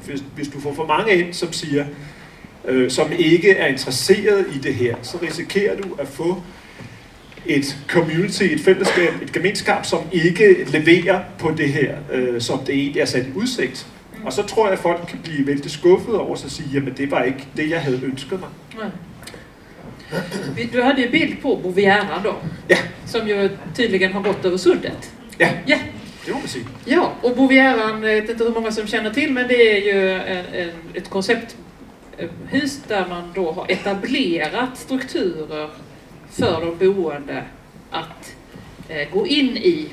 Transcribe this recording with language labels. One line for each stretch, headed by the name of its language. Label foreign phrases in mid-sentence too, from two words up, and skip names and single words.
Danish: Hvis du får for mange ind, som siger, som ikke er interesseret i det her, så risikerer du at få et community, et fællesskab, et gemenskab, som ikke leverer på det her, som det egentlig er sat i udsigt. Og så tror jeg, at folk kan blive vældig skuffet over sig og sige, jamen det var ikke det, jeg havde ønsket mig.
Swedish: Du hade ju bild på bogemenskaperna då, som ju tydligen har gått över sundet.
Danish: Ja, det må man sige.
Swedish: Ja, och bogemenskaperna, jag vet inte hur många som känner till, men det är ju ett koncepthus där man då har etablerat strukturer för de boende att gå in i.